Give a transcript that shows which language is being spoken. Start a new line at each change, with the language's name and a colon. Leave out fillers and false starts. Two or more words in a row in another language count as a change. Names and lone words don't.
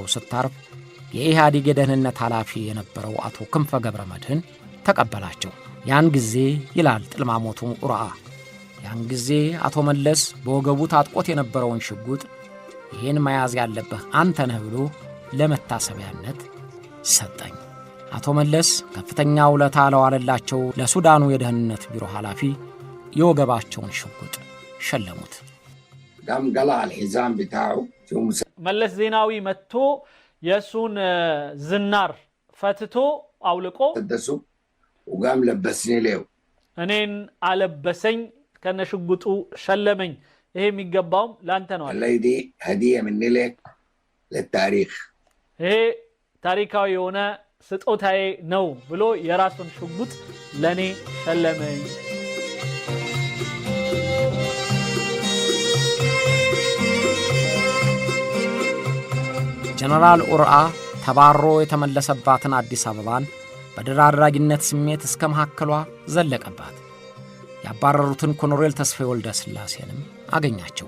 Amharic: ስታርፍ የኢህአዴግ የደህንነት ኃላፊ የነበረው አቶ ክንፈ ገብረ መድህን ተቀበላቸው። ያን ጊዜ ይላል ጥልማሞቱ ኡርአ፣ ያን ጊዜ አቶ መለስ በወገቡ ታጥቆት የነበረውን ሽጉጥ ይህን መያዝ ያለብህ አንተ ነህ ብሎ ለመታሰቢያነት ሰጠኝ። አቶ መለስ ከፍተኛ ውለታ ለዋለላቸው ለሱዳኑ የደህንነት ቢሮ ኃላፊ የወገባቸውን ሽጉጥ ሸለሙት። ዳም ገላ አልሒዛም ቢታው መለስ ዜናዊ መጥቶ የሱን ዝናር ፈትቶ አውልቆ
Arabic: ተደሱ وقام لبسني له
Amharic: እኔን አለበሰኝ ከነሽጉጡ ሸለመኝ። ይሄ የሚገባው ላንተ ነው።
Arabic: الله دي هديه مني لك للتاريخ
Amharic: ይሄ ታሪካዊ የሆነ ስጦታዬ ነው ብሎ የራሱን ሽጉጥ ለኔ ሸለመኝ። ጀነራል ኡርአ ተባሮ የተመለሰባትን አዲስ አበባን በድል አድራጊነት ስሜት እስከ መሐከሏ ዘለቀባት። ያባረሩትን ኮሎኔል ተስፋዬ ወልደ ስላሴንም አገኛቸው።